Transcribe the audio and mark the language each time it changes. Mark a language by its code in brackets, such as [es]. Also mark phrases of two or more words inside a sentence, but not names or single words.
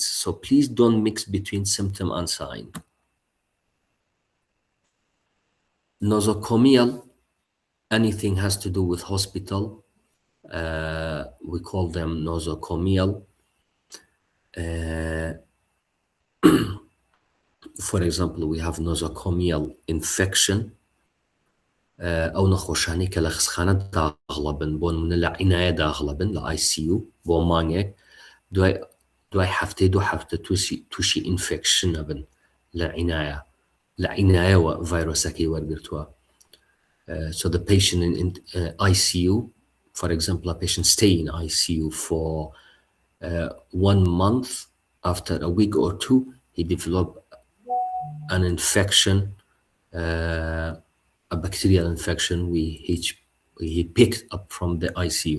[en] So please don't mix between symptom and sign. Nosocomial, anything has to do with hospital, we call them nosocomial. For example, we have nosocomial infection. [ckb] ئەو نەخۆشانی کە لە خستخانە داغڵەبن بۆ نمونە لە عینایە داغڵەبن لە ICU بۆ مانگێک دوای هەفتەی 2 هەفتە تووشی ئینفێکشن ئەبن لە عینایەوە ڤایرۆسەکەی وەرگرتووە. [en] So the patient in ICU, for example, a patient stay in ICU for 1 month. After a week or 2, he developed an infection, a bacterial infection he picked up from the ICU.